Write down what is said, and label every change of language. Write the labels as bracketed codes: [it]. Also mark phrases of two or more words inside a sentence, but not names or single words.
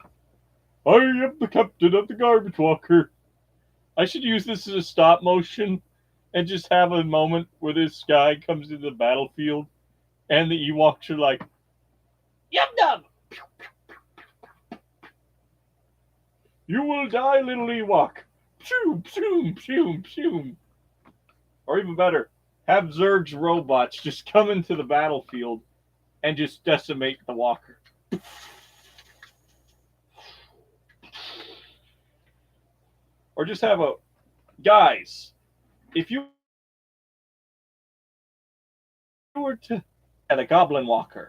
[en] I am the captain of the Garbage Walker. I should use this as a stop motion and just have a moment where this guy comes into the battlefield and the Ewoks are like, "Yum num! You will die, little Ewok!" Pshoo, pshoo, pshoo, pshoo. Or even better, have Zerg's robots just come into the battlefield and just decimate the Walker. Or just have a guys, if you were to at a Goblin Walker.